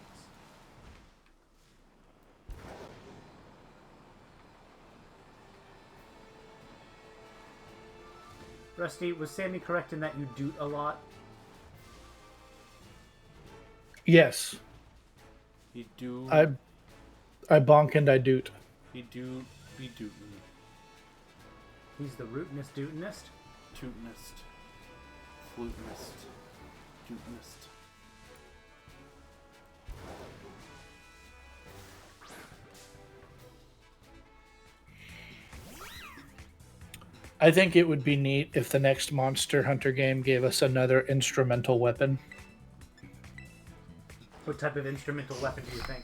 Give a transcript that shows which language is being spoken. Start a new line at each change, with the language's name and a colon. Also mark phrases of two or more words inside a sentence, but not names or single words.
English: Rusty, was Sammy correct in that you doot a lot? Yes. He do. I bonk and I doot. He do. Be dootin'. He's the rootinest dootinest. Tootinist. Flutinist. Tootinist. I think it would be neat if the next Monster Hunter game gave us another instrumental weapon. What type of instrumental weapon do you think?